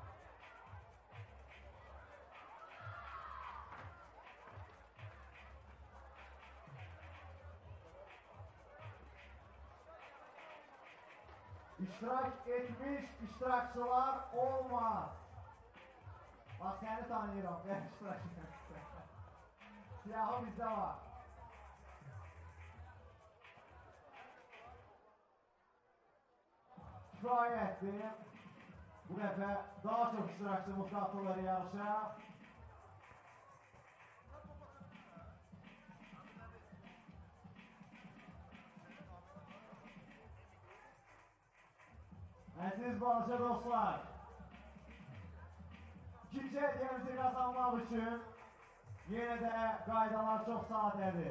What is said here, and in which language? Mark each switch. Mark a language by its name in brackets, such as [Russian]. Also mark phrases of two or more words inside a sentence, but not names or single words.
[Turkish] İştirak etmiş iştirakçılar olmaz. Bak seni tanıyorum. Ben iştirak etmiştim. Siyahı bizde var. [Azerbaijani] Kifayət etti. Bu dəfə daha çox iştirakçımız qatılır yarışa. Əziz balaca dostlar, ikinci hediyemizi kazanmaq üçün yenə də qaydalar çox sadədir.